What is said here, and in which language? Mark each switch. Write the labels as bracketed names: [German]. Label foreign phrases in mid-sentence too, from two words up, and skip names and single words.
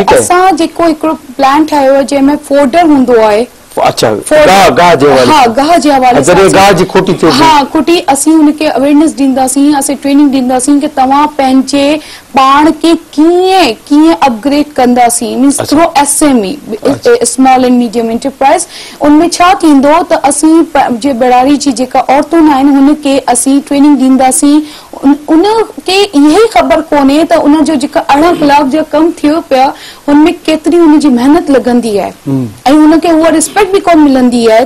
[Sindhi] त असां जेको हिकिड़ो प्लान ठाहियो आहे जंहिंमें फोल्डर हूंदो आहे, खुटी असीं उनखे अवेयरनेस ॾींदासीं, असीं ट्रेनिंग ॾींदासीं कि तव्हां पंहिंजे पाण खे कीअं अपग्रेड कंदासीं, [English] means through SME, small and medium enterprise. [Sindhi] उनमें छा थींदो त असीं जे बराड़ी जी जेका औरतूं आहिनि हुनखे असीं ट्रेनिंग ॾींदासीं। उनखे इहा ई ख़बर कोन्हे त उनजो जेका 18 कलाक जो कमु थियो पिया हुनमें केतिरी हुनजी महिनत लॻंदी आहे, ऐं हुनखे उहा रिस्पेक्ट बि कोन मिलंदी आहे।